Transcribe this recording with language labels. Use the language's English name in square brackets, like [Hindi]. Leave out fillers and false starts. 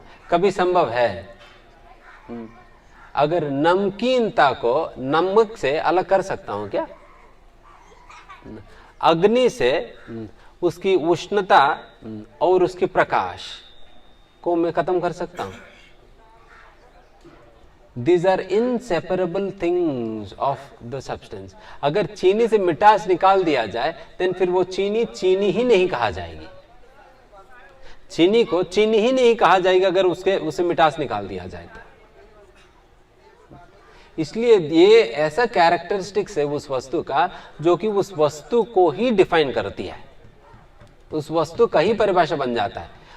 [Hindi] कभी संभव है? अगर नमकीनता को नमक से अलग कर सकता हूं क्या? अग्नि से उसकी उष्णता और उसकी प्रकाश को मैं खत्म कर सकता हूं? [English] These are inseparable things of the substance. [Hindi] अगर चीनी से मिठास निकाल दिया जाए then फिर वो चीनी चीनी ही नहीं कहा जाएगी। चीनी को चीनी ही नहीं कहा जाएगा अगर उसे मिठास निकाल दिया जाए तो। इसलिए ये ऐसा कैरेक्टरिस्टिक्स है उस वस्तु का जो कि उस वस्तु को ही डिफाइन करती है, उस वस्तु का ही परिभाषा बन जाता है।